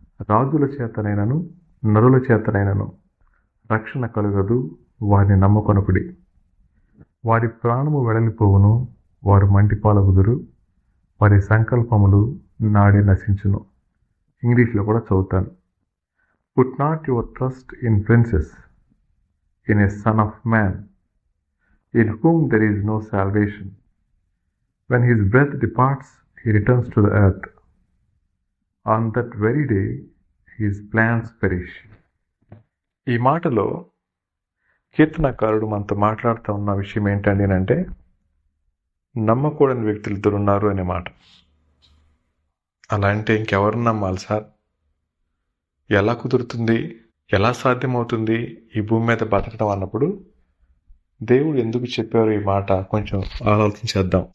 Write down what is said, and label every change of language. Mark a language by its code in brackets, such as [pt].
[te] రాజుల చేతనైనను నరుల చేతనైనను రక్షణ కలుగదు, వారిని నమ్మకొనకుడి. వారి ప్రాణము వెడలిపోవును, వారు మంటిపాలగుదురు, వారి సంకల్పములు నాడే నశించును. ఇంగ్లీష్లో కూడా చదువుతాను. [en] Put not your trust in princes, in a son of man, in whom there is no salvation. When his breath departs, he returns to the earth. On that very day, his plans perish. [te] ఈ మాటలో కీర్తనకారుడు మనతో మాట్లాడుతూ ఉన్న విషయం ఏంటండి అంటే, నమ్మకూడని వ్యక్తులు ఇద్దరు ఉన్నారు అనే మాట. అలా అంటే ఇంకెవరు నమ్మాలి సార్? ఎలా కుదురుతుంది? ఎలా సాధ్యమవుతుంది ఈ భూమి మీద బతకడం అన్నప్పుడు దేవుడు ఎందుకు చెప్పారు ఈ మాట కొంచెం ఆలోచించేద్దాం.